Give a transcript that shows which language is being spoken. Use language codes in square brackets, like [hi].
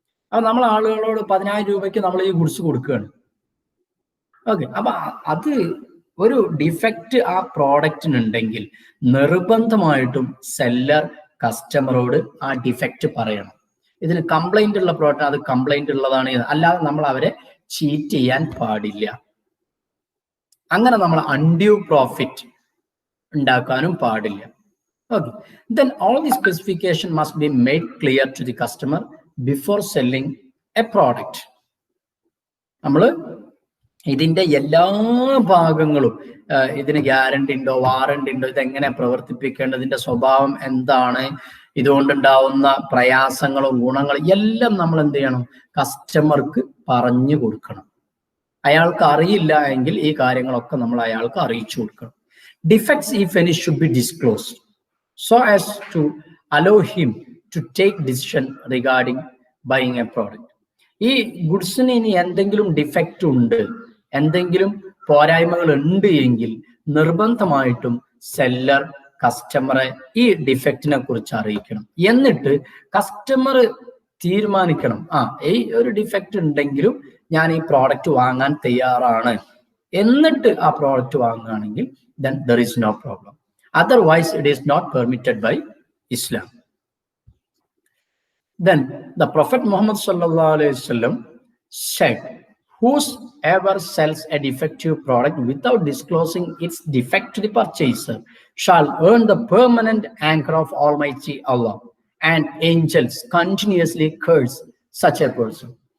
[ml] അപ്പൊ നമ്മൾ ആളുകളോട് 10,000 രൂപയ്ക്ക് നമ്മൾ ഈ ഗുഡ്സ് കൊടുക്കുകയാണ്. ഓക്കെ, അപ്പൊ അത് ഒരു ഡിഫക്റ്റ് ആ പ്രോഡക്റ്റിനുണ്ടെങ്കിൽ നിർബന്ധമായിട്ടും സെല്ലർ കസ്റ്റമറോട് ആ ഡിഫക്റ്റ് പറയണം. ഇതിന് കംപ്ലൈന്റ് ഉള്ള പ്രോഡക്റ്റ് അത് കംപ്ലൈന്റ് ഉള്ളതാണ്, അല്ലാതെ നമ്മൾ അവരെ ചീറ്റ് ചെയ്യാൻ പാടില്ല. അങ്ങനെ നമ്മൾ അൺഡ്യൂ പ്രോഫിറ്റ് ഉണ്ടാക്കാനും പാടില്ല. [en] Okay, then all the specification must be made clear to the customer before selling a product. [ml] നമ്മൾ ഇതിന്റെ എല്ലാ ഭാഗങ്ങളും, ഇതിന് ഗ്യാരണ്ടി ഉണ്ടോ, വാറണ്ടി ഉണ്ടോ, ഇതെങ്ങനെ പ്രവർത്തിപ്പിക്കേണ്ടത്, ഇതിന്റെ സ്വഭാവം എന്താണ്, ഇതുകൊണ്ടുണ്ടാവുന്ന പ്രയാസങ്ങളും ഗുണങ്ങളും എല്ലാം നമ്മൾ എന്ത് ചെയ്യണം, കസ്റ്റമർക്ക് പറഞ്ഞു കൊടുക്കണം. അയാൾക്ക് അറിയില്ല എങ്കിൽ ഈ കാര്യങ്ങളൊക്കെ നമ്മൾ അയാൾക്ക് അറിയിച്ചു കൊടുക്കണം. [en] Defects if any should be disclosed so as to allow him to take decision regarding buying a product. [ml] ഈ ഗുഡ്സിന് ഇനി എന്തെങ്കിലും ഡിഫക്റ്റ് ഉണ്ട്, എന്തെങ്കിലും പോരായ്മകൾ ഉണ്ട് എങ്കിൽ നിർബന്ധമായിട്ടും സെല്ലർ കസ്റ്റമറെ ഈ ഡിഫക്റ്റിനെ കുറിച്ച് അറിയിക്കണം. എന്നിട്ട് കസ്റ്റമർ തീരുമാനിക്കണം, ഈ ഒരു ഡിഫക്റ്റ് ഉണ്ടെങ്കിലും ഞാൻ ഈ പ്രോഡക്റ്റ് വാങ്ങാൻ തയ്യാറാണ്. എന്നിട്ട് ആ പ്രോഡക്റ്റ് വാങ്ങുകയാണെങ്കിൽ [en] then there is no problem. Otherwise it is not permitted by Islam. Then the Prophet Muhammad sallallahu alaihi wasallam said, whoever sells a defective product without disclosing its defect to the purchaser shall earn the permanent anger of Almighty Allah, and angels continuously curse such a person.